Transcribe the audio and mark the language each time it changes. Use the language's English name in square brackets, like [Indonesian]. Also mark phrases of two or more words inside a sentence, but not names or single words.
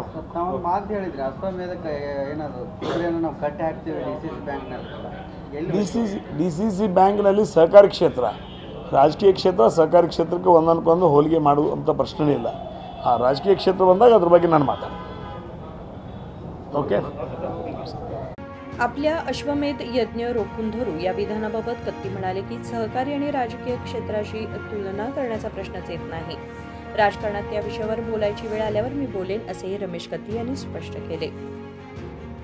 [Kannada] ತಾವು ಮಾತು ಹೇಳಿದ್ರೆ ಅಶ್ವಮೇಧಕ್ಕೆ ಏನಾದರೂ ನಾವು ಕಟ್ಟಿ ಹಾಕ್ತೀವಿ ಡಿಸಿಸಿ ಬ್ಯಾಂಕ್ನಲ್ಲಿ, ಡಿಸಿಸಿ ಬ್ಯಾಂಕ್ನಲ್ಲಿ ಸಹಕಾರಿ ಕ್ಷೇತ್ರ, ರಾಜಕೀಯ ಕ್ಷೇತ್ರ ಸಹಕಾರಿ ಕ್ಷೇತ್ರಕ್ಕೆ ಒಂದೊಂದು ಹೋಲಿಕೆ ಮಾಡುವಂಥ ಪ್ರಶ್ನೆ ಇಲ್ಲ। ಆ ರಾಜಕೀಯ ಕ್ಷೇತ್ರ ಬಂದಾಗ ಅದ್ರ ಬಗ್ಗೆ ನಾನು ಮಾತಾಡ್ತೀನಿ। [Marathi] ओके। आपल्या अश्वमेध यज्ञ रोखून धरू या विधानाबाबत कत्ती म्हणाले की सहकारी आणि राजकीय क्षेत्राशी तुलना करण्याचा प्रश्नच येत नाही, राजकारणात त्या विषयावर बोलायची वेळ आल्यावर मी बोलेन असेही रमेश कत्ती यांनी स्पष्ट केले।